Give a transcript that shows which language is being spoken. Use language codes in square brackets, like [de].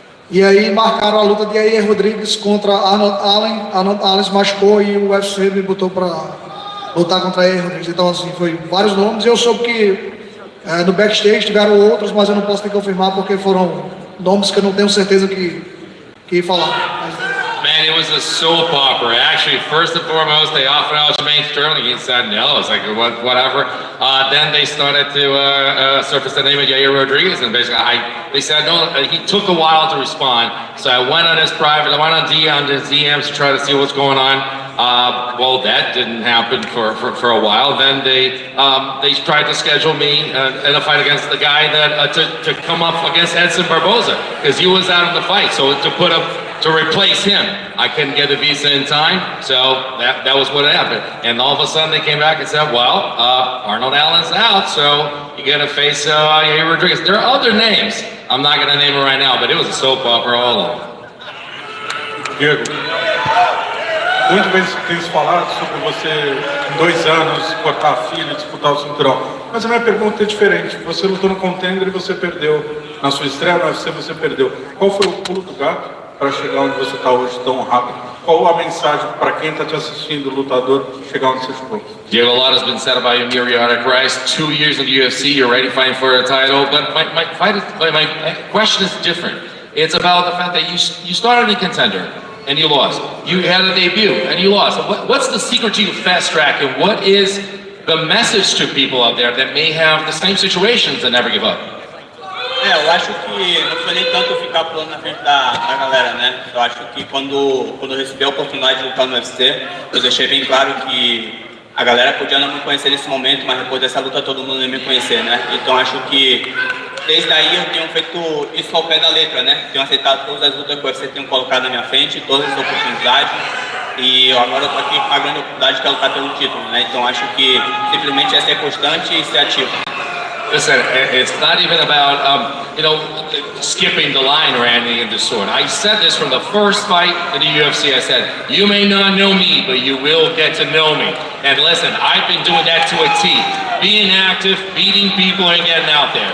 [pt] E aí marcaram a luta de Yair Rodrigues contra Arnold Allen. Arnold Allen se machucou e o UFC me botou para lutar contra Yair Rodrigues. Então assim, foi vários nomes. E eu soube que no backstage tiveram outros, mas eu não posso te confirmar porque foram nomes que eu não tenho certeza que falar. [en] Man, it was a soap opera. Actually, first and foremost, they offered out Jermaine Sterling. He said no. It's like, whatever. Then they started to surface the name of Yair Rodriguez, and basically, they said no. He took a while to respond, so I went on his private. I went on his DMs to try to see what's going on. Well, that didn't happen for a while. Then they tried to schedule me in a fight against the guy that to come up against Edson Barboza because he was out of the fight. So to replace him, I couldn't get a visa in time, so that was what happened. And all of a sudden they came back and said, well, Arnold Allen's out, so you gotta face Yair Rodriguez. There are other names. I'm not gonna name them right now, but it was a soap opera all along. [pt] Diego, muito bem tem se falado sobre você, em 2 anos, cortar a fila e disputar o cinturão. Mas a minha pergunta é diferente. Você lutou no Contender e você perdeu. Na sua estreia no UFC você perdeu. Qual foi o pulo do gato para chegar onde você está hoje tão rápido? Qual a mensagem para quem está te assistindo, lutador, chegar onde você chegou? [en] Diego, a lot has been said about you, Miriam Rice. 2 years in the UFC, you're already fighting for a title. But my question is different. It's about the fact that you started in Contender and you lost. You had a debut and you lost. What's the secret to you fast track, and what is the message to people out there that may have the same situations and never give up? [pt] Eu acho que não foi nem tanto ficar pulando na frente da galera, né? Eu acho que quando eu recebi a oportunidade de lutar no UFC, eu deixei bem claro que a galera podia não me conhecer nesse momento, mas depois dessa luta todo mundo ia me conhecer, né? Então acho que desde aí eu tenho feito isso ao pé da letra, né? Tenho aceitado todas as lutas que você tem colocado na minha frente, todas as oportunidades. E agora eu tô aqui com a grande oportunidade que é lutar pelo título, né? Então acho que simplesmente é ser constante e ser ativo. [en] Listen, it's not even about, skipping the line or anything of the sort. I said this from the first fight in the UFC. I said, you may not know me, but you will get to know me. And listen, I've been doing that to a T. Being active, beating people, and getting out there.